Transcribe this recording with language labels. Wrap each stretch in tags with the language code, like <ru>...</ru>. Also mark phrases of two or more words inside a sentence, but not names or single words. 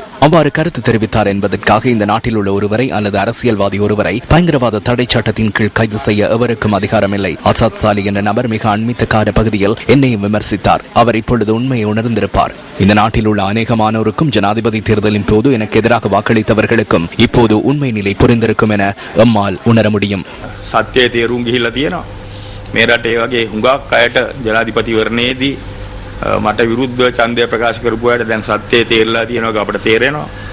<ta>அவ்வாறு கருத்து தெரிவித்தார் என்பதற்காக இந்த நாட்டில் உள்ள ஒருவரை அல்லது அரசியல்வாதி ஒருவரை பயங்கரவாத தடை சட்டத்தின் கீழ் கைது செய்ய எவருக்கும் அதிகாரமில்லை. ஆசாத் சாலி என்ற நபர் மிக அண்மித்த கால பகுதியில் என்னையும் விமர்சித்தார். அவர் இப்பொழுது உண்மையை உணர்ந்திருப்பார். இந்த நாட்டில் உள்ள அநேகமானோருக்கும் ஜனாதிபதி தேர்தலின் போது எனக்கு எதிராக வாக்களித்தவர்களுக்கும் இப்போது உண்மை நிலை புரிந்திருக்கும் என எம்மால் உணர முடியும்.</ta> <si>සත්‍යයේ තේරුම් ගිහිල්ලා තියෙනවා. මේ රටේ වගේ හුඟක් අයට ජනාධිපතිවරණයේදී මට විරුද්ධව ඡන්දය ප්‍රකාශ කරපු අයට දැන් සත්‍යයේ තේරලා තියෙනවා අපිට තේරෙනවා.</si>